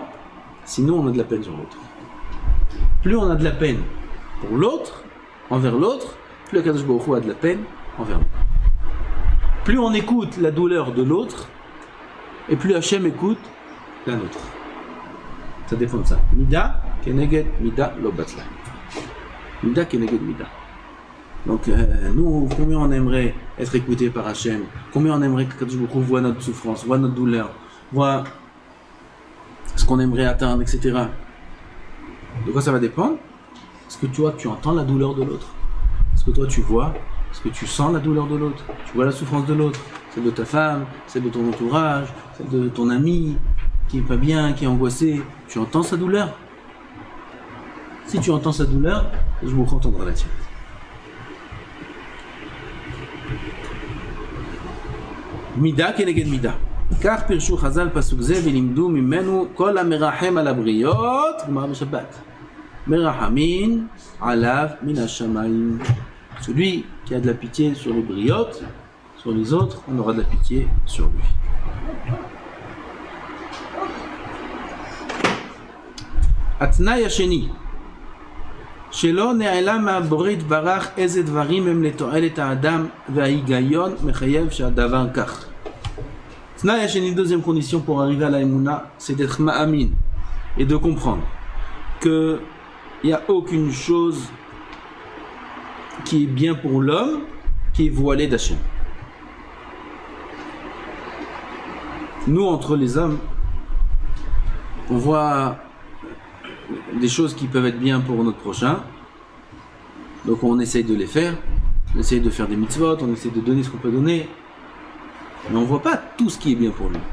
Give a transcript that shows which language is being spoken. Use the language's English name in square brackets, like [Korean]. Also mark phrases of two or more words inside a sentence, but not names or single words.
[French] Sinon, on a de la peine sur l'autre. Plus on a de la peine pour l'autre, envers l'autre, plus [Hebrew] הקדוש ברוך הוא [French] a de la peine envers nous. Plus on écoute la douleur de l'autre, et plus Hachem écoute la nôtre. Ça dépend de ça. [Hebrew] מידה כנגד מידה לא בטלה. מידה כנגד מידה. [French] Donc, nous, combien on aimerait être écouté par Hachem, combien on aimerait que [Hebrew] קדוש ברוך הוא [French] voit notre souffrance, voit notre douleur, voit ce qu'on aimerait atteindre, etc. De quoi ça va dépendre? Est-ce que toi, tu entends la douleur de l'autre? Est-ce que toi, tu vois? Est-ce que tu sens la douleur de l'autre? Tu vois la souffrance de l'autre? Celle de ta femme, celle de ton entourage, celle de ton ami qui est pas bien, qui est angoissé. Tu entends sa douleur? Si tu entends sa douleur, je vous entendrai la tienne. [Hebrew] מידה כנגד מידה. כך פירשו חז"ל פסוק זה ולמדו ממנו כל המרחם על הבריות גמרא בשבת. מרחמין עליו מן השמים. [French] Celui qui a de la pitié sur les briotes, sur les autres, on aura de la pitié sur lui. [Hebrew] התנאי השני, שלא נעלם מהבורא יתברך איזה דברים הם לתועלת האדם וההיגיון מחייב שהדבר כך. תנאי השני, [French] deuxième condition pour arriver à la émouna, c'est d'être ma'amin et de comprendre que il n'y a aucune chose qui est bien pour l'homme qui est voilée d'Hachem. Nous, entre les hommes, on voit des choses qui peuvent être bien pour notre prochain, donc on essaye de les faire, on essaye de faire des mitzvot, on essaye de donner ce qu'on peut donner, mais on ne voit pas tout ce qui est bien pour lui.